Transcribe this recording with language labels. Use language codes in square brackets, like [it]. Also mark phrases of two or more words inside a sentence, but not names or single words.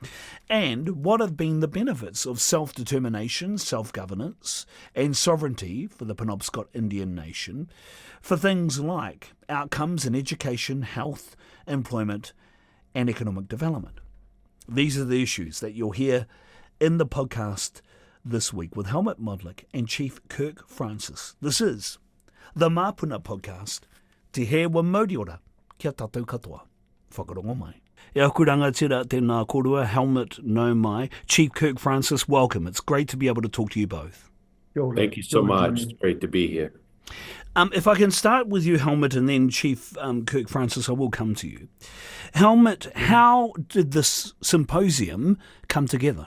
[en] And what have been the benefits of self-determination, self-governance and sovereignty for the Penobscot Indian Nation for things like outcomes in education, health, employment and economic development? These are the issues that you'll hear in the podcast this week with Helmut Modlik and Chief Kirk Francis. This is the Māpuna podcast. [mi] Te hewa mauri ora, kia tātou katoa. Whakarongo mai. E aku rangatira tēnā korua, Helmut no mai. [en] Chief Kirk Francis, welcome. It's great to be able to talk to you both. Thank you so much. It's great to be here. If I can start with you, Helmut, and then Chief Kirk Francis, I will come to you. Helmut, how did this symposium come together?